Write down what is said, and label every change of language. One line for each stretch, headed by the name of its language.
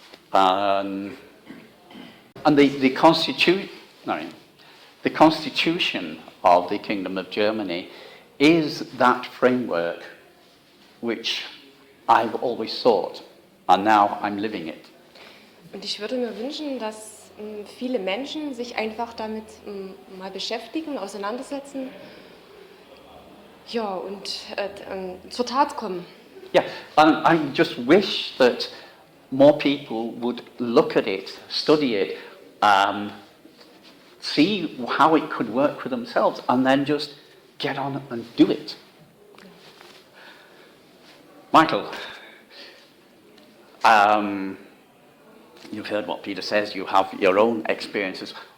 English: And the constitution of the Kingdom of Germany is that framework which I've always sought, and now I'm living it.
German: Und ich würde mir wünschen, dass viele Menschen sich einfach damit mal beschäftigen, auseinandersetzen, ja, und zur Tat kommen.
English: Yeah, and I just wish that more people would look at it, study it, see how it could work for themselves, and then just get on and do it. Michael, you've heard what Peter says, you have your own experiences.